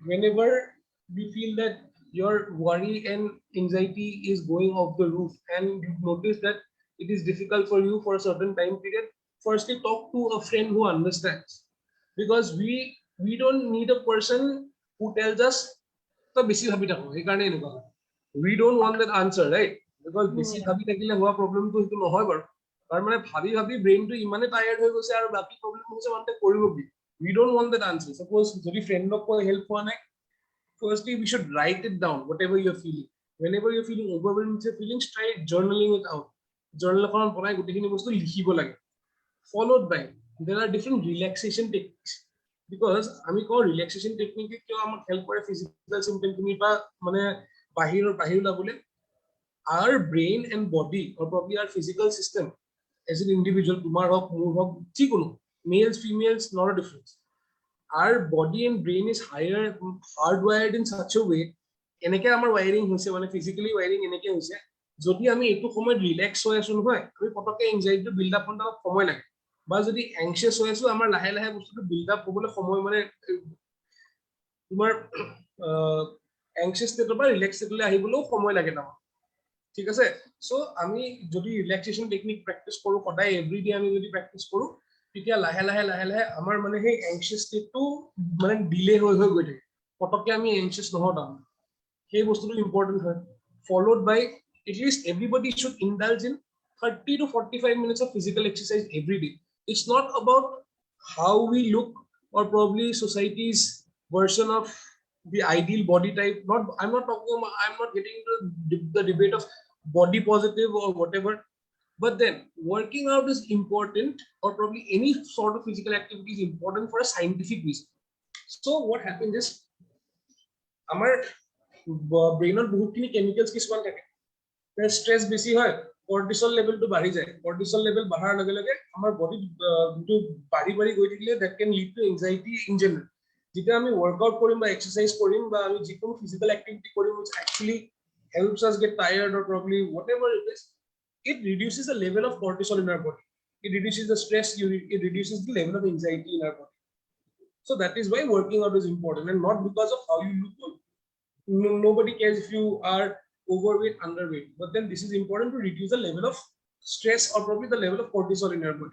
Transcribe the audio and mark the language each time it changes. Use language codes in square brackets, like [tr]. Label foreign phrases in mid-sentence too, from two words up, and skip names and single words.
[en] Firstly, whenever we feel that your worry and anxiety is going off the roof, and you notice that it is difficult for you for a certain time period, firstly talk to a friend who understands, because we don't need a person who tells us [as] "তো বেছি ভাবি থাকো, সেইকাৰণে এনেকুৱা হয়." [en] We don't want that answer, right? [as] Because বেছি ভাবি থাকিলে হোৱা প্ৰব্লেমটো সেইটো নহয় বাৰু, তাৰ মানে ভাবি ভাবি ব্ৰেইনটো ইমানে টায়াৰ্ড হৈ গৈছে আৰু বাকী প্ৰব্লেম হৈছে মানে কৰিব কি, [en] we don't want that answer. [as] Suppose যদি ফ্ৰেণ্ডক কৈ হেল্প হোৱা নাই, [en] firstly we should write it down, whatever you're feeling. Whenever you're feeling overwhelmed with your feelings, try journaling it out. [as] Journal এখনত বনাই গোটেইখিনি বস্তু লিখিব লাগে. [en] Followed by, there are different relaxation techniques. [as] Because আমি কওঁ [en] relaxation technique [as] কিয় আমাক help কৰে [en] physical symptom [as] খিনি বা মানে বাহিৰ ওলাবলৈ, [en] our brain and body or probably our physical system as an individual, [as] তোমাৰ হওক মোৰ হওক যিকোনো, [en] males females not a difference, our body and brain is hardwired in such a way, [as] এনেকে আমাৰ wiring হৈছে মানে [en] physically wiring [as] এনেকে হৈছে, যদি আমি এইটো সময়ত ৰিলেক্স হৈ আছো নহয়, আমি পটককে এংজাইটি [en] build up [as] হওঁতে সময় লাগে, বা যদি এংশিয়াছ হৈ আছো আমাৰ লাহে লাহে বস্তুটো [en] build up [as] হ'বলৈ সময় মানে তোমাৰ [en] anxious stateৰ [as] পৰা [en] relax stateলৈ [as] আহিবলৈও সময় লাগে তাৰমানে, ঠিক আছে? সো আমি যদি [en] relaxation technique practice [as] কৰো সদায় এভৰিডে আমি যদি প্ৰেক্টিছ কৰো, তেতিয়া লাহে লাহে আমাৰ মানে সেই [en] anxious stateটো [as] মানে ডিলে হৈ গৈ থাকে, পটককে আমি এংশিয়াছ নহওঁ তাৰমানে, সেই বস্তুটো ইম্পৰ্টেণ্ট হয়। [en] Followed by, at least everybody should indulge in 30 to 45 minutes of physical exercise every day. It's not about how we look or probably society's version of the ideal body type. I'm not getting into the debate of body positive or whatever. But then working out is important, or probably any sort of physical activity is important for a scientific reason. So what happens is, our [as] ব্ৰেইনত বহুতখিনি কেমিকেলছ কিছুমান থাকে, ষ্ট্ৰেছ বেছি হয় [en] cortisol levelটো [as] বাঢ়ি যায়, [en] cortisol level [as] বঢ়াৰ লগে লগে আমাৰ বডিত যিটো বাঢ়ি গৈ থাকিলে [en] that can lead to anxiety in general. [as] যেতিয়া আমি ৱৰ্কআউট কৰিম বা এক্সাৰচাইজ কৰিম বা আমি যিকোনো ফিজিকেল এক্টিভিটি কৰিম [en] which actually helps us get tired or probably whatever it is, it reduces the level of cortisol in our body, it reduces the stress, it reduces the level of anxiety in our body. So that is why working out is important, and not because of how you look. Nobody cares if you are overweight, underweight, but then this is important to reduce the level of stress or probably the level of cortisol in your body.